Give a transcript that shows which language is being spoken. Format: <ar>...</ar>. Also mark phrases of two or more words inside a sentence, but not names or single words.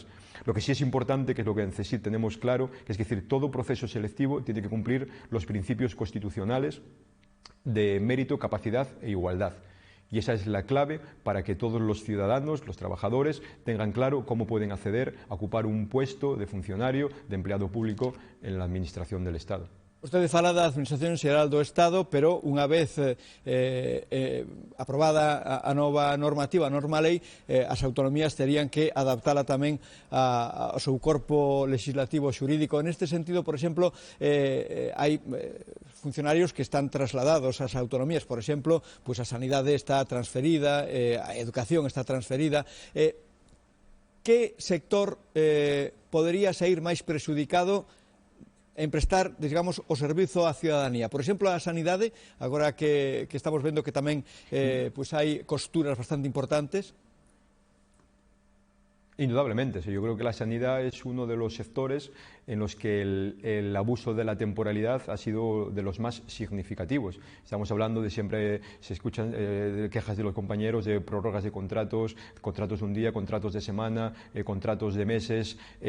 <es>Lo que sí es importante, que es lo que tenemos claro, que es decir, todo proceso selectivo tiene que cumplir los principios constitucionales de mérito, capacidad e igualdad. Y esa es la clave para que todos los ciudadanos, los trabajadores, tengan claro cómo pueden acceder a ocupar un puesto de funcionario, de empleado público en la Administración del Estado.</es> <gl>Vostede fala da Administración Xeral do Estado, pero unha vez aprobada a nova normativa, a norma lei, as autonomías terían que adaptala tamén ao seu corpo legislativo xurídico. Neste sentido, por exemplo, hai funcionarios que están trasladados ás autonomías. Por exemplo, pois a sanidade está transferida, a educación está transferida. Que sector podería sair máis prexudicado en prestar, digamos, o servizo á ciudadanía? Por exemplo, a sanidade, agora que estamos vendo que tamén pois hai costuras bastante importantes.</gl> <es>Indudablemente, yo creo que la sanidad es uno de los sectores en los que el abuso de la temporalidad ha sido de los más significativos. Estamos hablando de siempre, se escuchan quejas de los compañeros de prórrogas de contratos, contratos de un día, contratos de semana, contratos de meses,</es>